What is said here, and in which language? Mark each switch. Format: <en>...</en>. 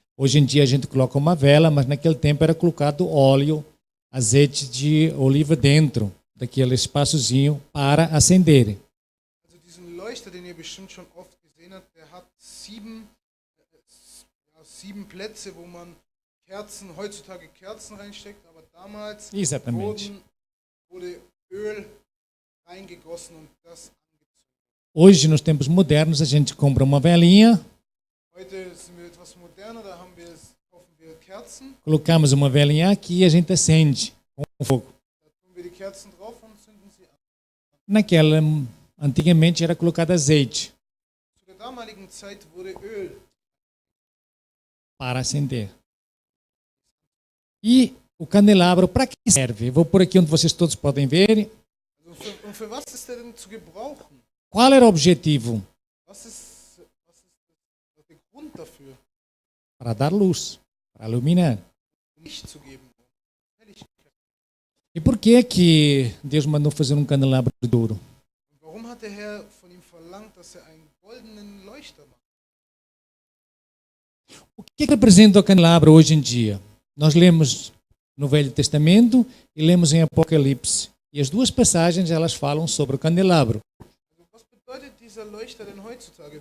<pt>Hoje em dia a gente coloca uma vela, mas naquele tempo era colocado óleo, azeite de oliva dentro daquele espaçozinho para acender.</pt> <de>Also diesen Leuchter, den ihr bestimmt schon oft gesehen habt, der hat 7 Plätze, wo man heutzutage Kerzen reinsteckt, aber damals</de> <pt>Exatamente.</pt> <de>wurde Öl reingegossen und das angezündet.</de> <pt>Hoje, nos tempos modernos, a gente compra uma velinha,</pt> <de>Heute sind wir etwas moderner, da kaufen wir Kerzen,</de> <pt>colocamos uma velinha aqui e a gente acende com fogo.</pt> <de>da tun wir die Kerzen drauf und zünden sie an.</de> <pt>Antigamente era colocado azeite</pt> <de>Zu der damaligen Zeit wurde Öl</de> <pt>para acender. E o candelabro, para que serve? Vou por aqui onde vocês todos podem ver.</pt> <de>Und für was ist der denn zu gebrauchen?</de> <pt>Qual era o objetivo?</pt> <de>Was ist der Grund dafür?</de> <pt>Para dar luz, para iluminar.</pt> <de>Licht zu geben. Helligkeit.</de> <pt>E por que Deus mandou fazer candelabro de ouro?</pt> <de>Und warum hat der Herr von ihm verlangt, verlangt, dass er einen goldenen Leuchter macht.</de> <pt>O que representa o candelabro hoje em dia? Nós lemos no Velho Testamento e lemos em Apocalipse. E as duas passagens elas falam sobre o candelabro.</pt> <de>Also was bedeutet dieser Leuchter denn heutzutage?</de>